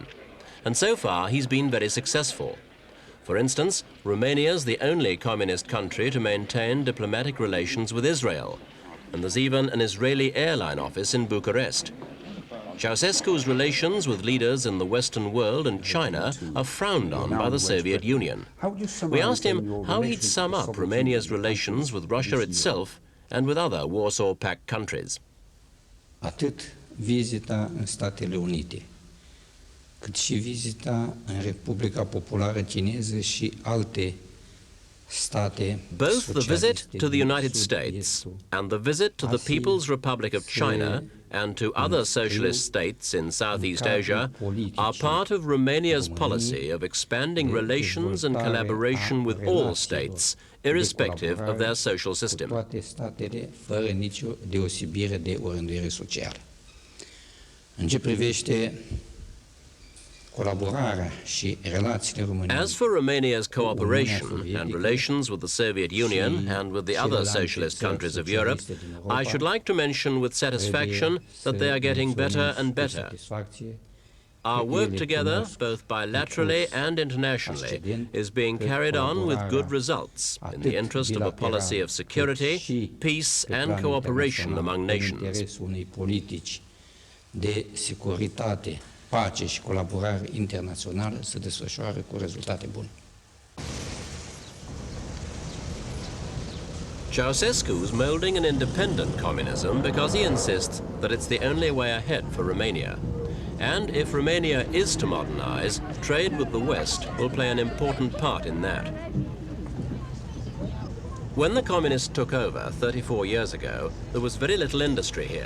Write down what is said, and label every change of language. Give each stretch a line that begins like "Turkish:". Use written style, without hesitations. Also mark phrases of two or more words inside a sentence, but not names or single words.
English: And so far, he's been very successful. For instance, Romania's the only communist country to maintain diplomatic relations with Israel, and there's even an Israeli airline office in Bucharest. Ceausescu's relations with leaders in the Western world and China are frowned on by the Soviet Union. We asked him how he'd sum up Romania's relations with Russia itself and with other Warsaw Pact countries.
Romanian: Atât vizita în Statele Unite, cât și vizita în Republica Populară Chineză și alte
English: both the visit to the United States and the visit to the People's Republic of China and to other socialist states in Southeast Asia are part of Romania's policy of expanding relations and collaboration with all states, irrespective of their social system.
Romanian: Fără nicio deosebire de orientare socială. În ce privește colaborarea și relațiile României.
English: As for Romania's cooperation and relations with the Soviet Union and with the other socialist countries of Europe, I should like to mention with satisfaction that they are getting better and better. Our work together, both bilaterally and internationally, is being carried on with good results in the interest of a policy of security, peace and cooperation among nations.
Romanian: De securitate, pace și colaborare internațională se desfășoară cu rezultate bune.
English: Ceausescu is moulding an independent communism because he insists that it's the only way ahead for Romania. And if Romania is to modernize, trade with the West will play an important part in that. When the communists took over 34 years ago, there was very little industry here.